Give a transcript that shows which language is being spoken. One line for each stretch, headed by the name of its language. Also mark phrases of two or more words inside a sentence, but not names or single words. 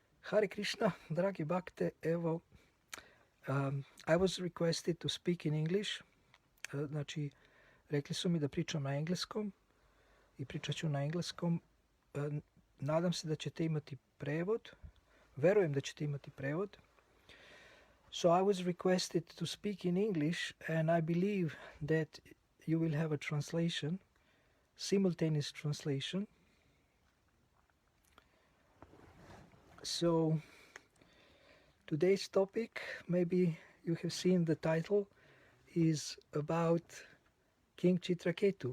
English: Hare Krishna,
Serbian: dragi bhakte, evo,
English: I was requested to speak in English,
Serbian: znači rekli su mi da pričam na engleskom i pričat ću na engleskom. Nadam se da ćete imati prevod, verujem da ćete imati prevod.
English: So I was requested to speak in English and I believe that you will have a translation, simultaneous translation. So today's topic, maybe you have seen the title, is about King Chitraketu.